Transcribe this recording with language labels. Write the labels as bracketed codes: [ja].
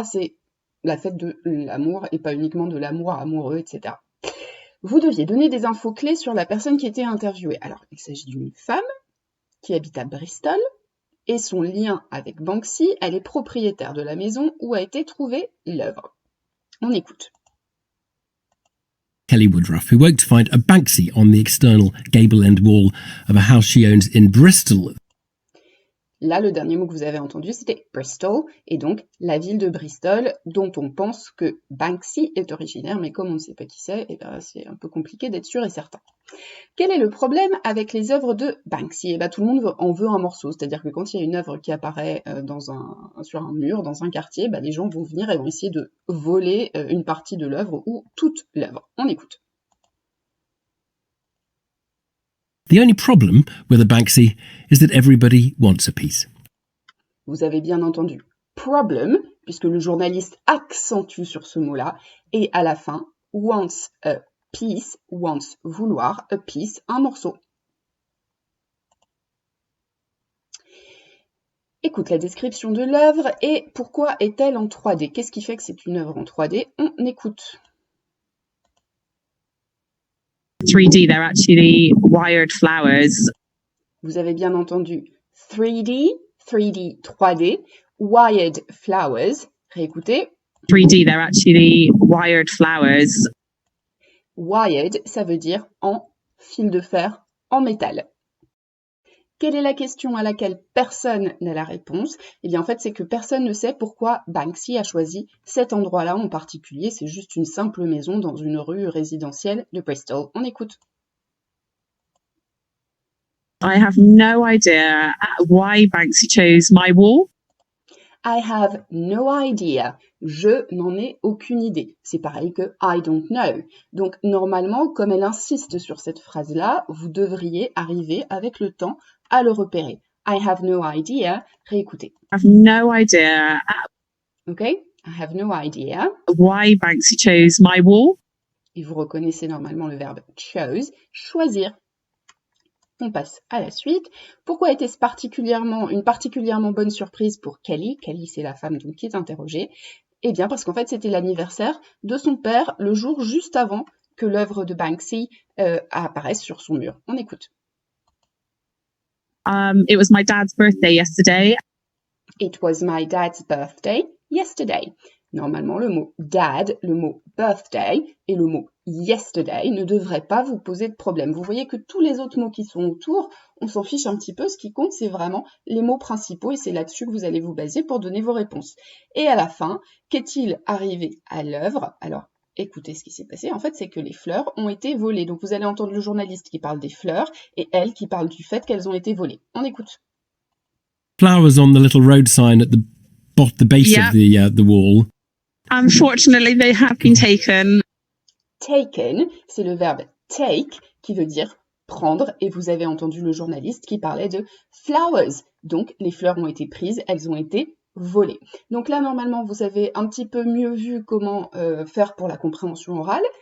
[fr] C'est la fête de l'amour et pas uniquement de l'amour amoureux, etc. Vous deviez donner des infos clés sur la personne qui était interviewée. Alors, il s'agit d'une femme qui habite à Bristol, et son lien avec Banksy, elle est propriétaire de la maison où a été trouvée l'œuvre. On écoute. [en] Kelly Woodruff, who worked to find a Banksy on the external gable end wall of a house she owns in Bristol. [fr] Là, le dernier mot que vous avez entendu, c'était Bristol, et donc la ville de Bristol, dont on pense que Banksy est originaire, mais comme on ne sait pas qui c'est, c'est un peu compliqué d'être sûr et certain. Quel est le problème avec les œuvres de Banksy? Tout le monde en veut un morceau, c'est-à-dire que quand il y a une œuvre qui apparaît sur un mur, dans un quartier, les gens vont venir et vont essayer de voler une partie de l'œuvre ou toute l'œuvre. On écoute. [en] The only problem with a Banksy is that everybody wants a piece. [fr] Vous avez bien entendu problem, puisque le journaliste accentue sur ce mot-là, et à la fin, [en] wants a piece, [fr] wants vouloir, a piece, un morceau. Écoute la description de l'œuvre et pourquoi est-elle en 3D? Qu'est-ce qui fait que c'est une œuvre en 3D? On écoute. [en] 3D, they're actually wired flowers. [fr] Vous avez bien entendu 3D, 3D, [en] wired flowers. [fr] Réécoutez. [en] 3D, they're actually wired flowers. [fr] Wired, ça veut dire en fil de fer, en métal. Quelle est la question à laquelle personne n'a la réponse? Eh bien, en fait, c'est que personne ne sait pourquoi Banksy a choisi cet endroit-là en particulier. C'est juste une simple maison dans une rue résidentielle de Bristol. On écoute. [en] I have no idea why Banksy chose my wall. I have no idea. [fr] Je n'en ai aucune idée. C'est pareil que [en] I don't know. [fr] Donc, normalement, comme elle insiste sur cette phrase-là, vous devriez arriver avec le temps à le repérer. [en] I have no idea. [fr] Réécoutez. [en] I have no idea. OK? I have no idea. Why Banksy chose my wall. [fr] et vous reconnaissez normalement le verbe chose, choisir. On passe à la suite. Pourquoi était-ce une particulièrement bonne surprise pour Kelly? Kelly, c'est la femme donc qui est interrogée. Eh bien, parce qu'en fait, c'était l'anniversaire de son père le jour juste avant que l'œuvre de Banksy apparaisse sur son mur. On écoute. [en] It was my dad's birthday yesterday. It was my dad's birthday yesterday. [fr] Normalement, le mot dad, le mot birthday et le mot yesterday ne devraient pas vous poser de problème. Vous voyez que tous les autres mots qui sont autour, on s'en fiche un petit peu. Ce qui compte, c'est vraiment les mots principaux et c'est là-dessus que vous allez vous baser pour donner vos réponses. Et à la fin, qu'est-il arrivé à l'œuvre? Alors, écoutez ce qui s'est passé. En fait, c'est que les fleurs ont été volées. Donc, vous allez entendre le journaliste qui parle des fleurs et elle qui parle du fait qu'elles ont été volées. On écoute. [en] Flowers on the little road sign at the base of the wall. Unfortunately, they have been taken. [fr] Taken, c'est le verbe take qui veut dire prendre et vous avez entendu le journaliste qui parlait de flowers. Donc les fleurs ont été prises, elles ont été volées. Donc là normalement vous avez un petit peu mieux vu comment faire pour la compréhension orale.